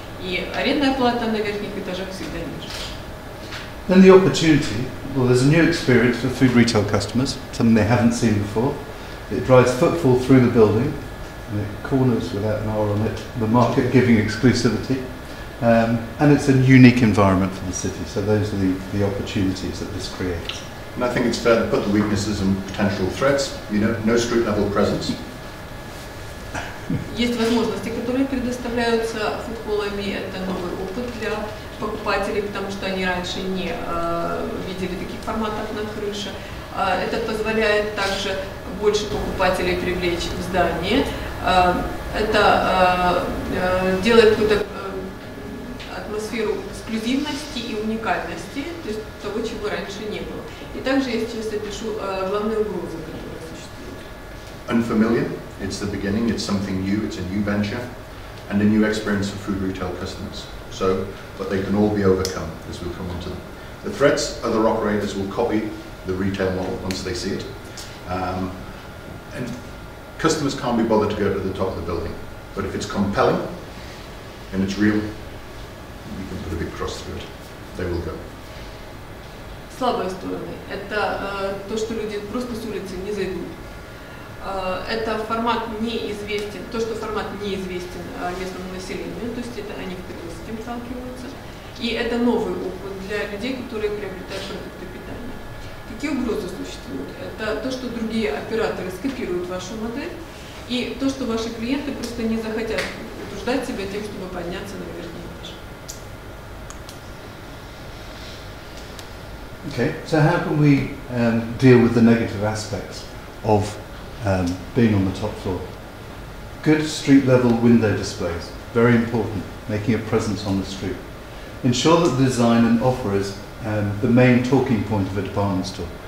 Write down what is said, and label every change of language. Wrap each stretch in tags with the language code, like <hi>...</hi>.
<ru>И арендная плата на верхних этажах всегда ниже.</ru> <en>Then the opportunity, well, there's a new experience for food retail customers, something they haven't seen before. It drives footfall through the building, and it corners, without an R on it, the market giving exclusivity. And it's a unique environment for the city, so those are the opportunities that this creates. And I think it's fair to put the weaknesses and potential threats. You know, no street level presence.</en> <ru>Есть возможности, которые предоставляются фудхоллами. Это новый опыт для покупателей, потому что они раньше не видели таких форматов на крыше. Это позволяет также больше покупателей привлечь в здание. Это делает какую-то атмосферу эксклюзивности и уникальности, то есть того, чего раньше не было. И также я сейчас опишу главные угрозы, которые существуют.</ru> <en>Unfamiliar, it's the beginning, it's something new, it's a new venture, and a new experience for food retail customers. So, but they can all be overcome as we come onto them. The threats, other operators will copy the retail model once they see it. And customers can't be bothered to go to the top of the building. But if it's compelling and it's real, you can put a big cross through it. They will go.</en> <ru>Слабые стороны – это то, что люди просто с улицы не зайдут. Это формат неизвестен, то, что формат неизвестен местному населению, то есть это они впервые с этим сталкиваются. И это новый опыт для людей, которые приобретают продукты питания. Какие угрозы существуют? Это то, что другие операторы скопируют вашу модель, и то, что ваши клиенты просто не захотят утруждать себя тем, чтобы подняться на верхний этаж.</ru> <en>Okay, so how can we deal with the negative aspects of being on the top floor? Good street level window displays, very important, making a presence on the street. Ensure that the design and offer is the main talking point of a department store.</en>